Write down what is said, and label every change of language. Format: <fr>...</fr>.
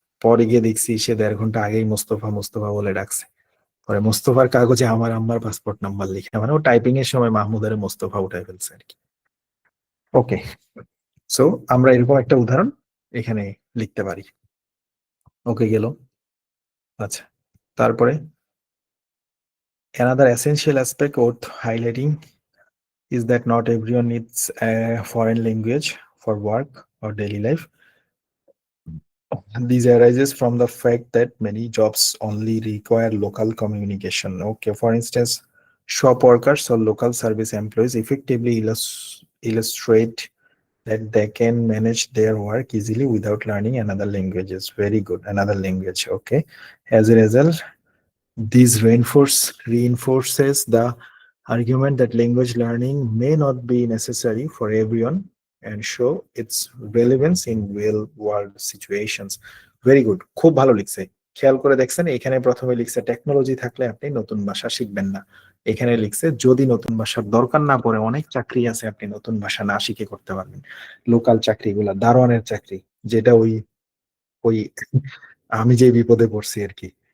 <bn>পরে গিয়ে দেখছি সে 1.5 ঘন্টা আগেই মোস্তফা মোস্তফা বলে ডাকছে। পরে মোস্তফার কাগজে আমার আম্মার পাসপোর্ট নাম্বার লিখে, মানে ও টাইপিং এর সময় মাহমুদের মোস্তফা উঠাই ফেলছে আর কি। ওকে, সো আমরা এরকম একটা উদাহরণ এখানে লিখতে পারি। ওকে গেল। আচ্ছা, তারপরে</bn> <en>another essential aspect worth highlighting is that not everyone needs a foreign language for work or daily life. This arises from the fact that many jobs only require local communication. Okay, for instance, shop workers or local service employees effectively illustrate that they can manage their work easily without learning another languages. Very good, another language. Okay, as a result, this reinforces the argument that language learning may not be necessary for everyone and show its relevance in real world situations. Very good,</en> <bn>খুব ভালো লিখছে। খেয়াল করে দেখছেন, এখানে প্রথমে লিখছে technology থাকলে আপনি নতুন ভাষা শিখবেন না। এখানে লিখছে যদি নতুন ভাষার দরকার না পড়ে, অনেক চাকরি আছে আপনি নতুন ভাষা না শিখে করতে পারবেন। লোকাল চাকরিগুলা, দারোয়ানের চাকরি, যেটা ওই ওই আমি যে বিপদে পড়ছি আর কি।</bn>